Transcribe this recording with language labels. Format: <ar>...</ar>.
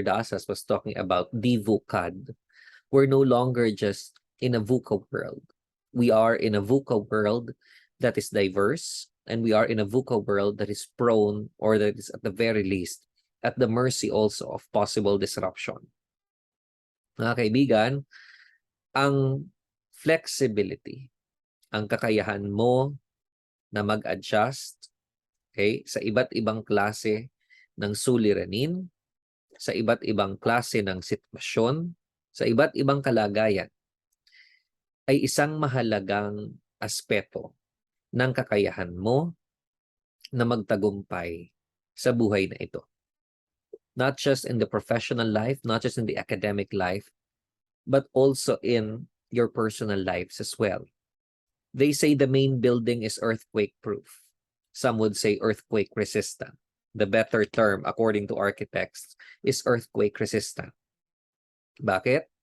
<en>Dasas was talking about DVUCAD. We're no longer just in a VUCA world. We are in a VUCA world that is diverse, and we are in a VUCA world that is prone, or that is at the very least, at the mercy also of possible disruption.</en> <tl>Mga kaibigan, ang flexibility, ang kakayahan mo na mag-adjust, okay, sa iba't ibang klase ng suliranin, sa iba't ibang klase ng sitwasyon, sa iba't ibang kalagayan, ay isang mahalagang aspeto ng kakayahan mo na magtagumpay sa buhay na ito.</tl> <en>Not just in the professional life, not just in the academic life, but also in your personal lives as well. They say the main building is earthquake-proof. Some would say earthquake-resistant. The better term, according to architects, is earthquake-resistant.</en> <tl>Bakit?</tl>